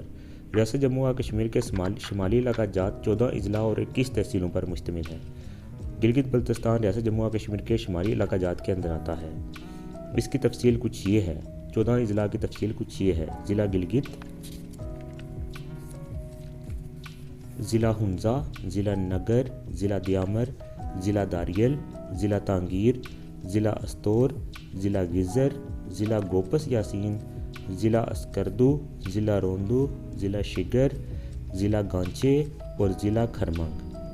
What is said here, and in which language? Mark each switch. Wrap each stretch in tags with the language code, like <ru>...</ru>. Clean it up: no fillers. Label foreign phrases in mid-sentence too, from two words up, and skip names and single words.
<ur>ریاست جموں و کشمیر کے شمالی علاقہ جات 14 اضلاع اور 21 تحصیلوں پر مشتمل ہے۔ گلگت بلتستان ریاست جموں و کشمیر کے شمالی علاقہ جات کے اندر آتا ہے۔ اس کی تفصیل کچھ یہ ہے، 14 اضلاع کی تفصیل کچھ یہ ہے: ضلع گلگت، ضلع ہنزا، ضلع نگر، ضلع دیامر، ضلع داریل، ضلع تانگیر، ضلع استور، ضلع گزر، ضلع گوپس یاسین، ضلع اسکردو، ضلع روندو، ضلع شگر، ضلع گانچے اور ضلع کھرمنگ۔</ur>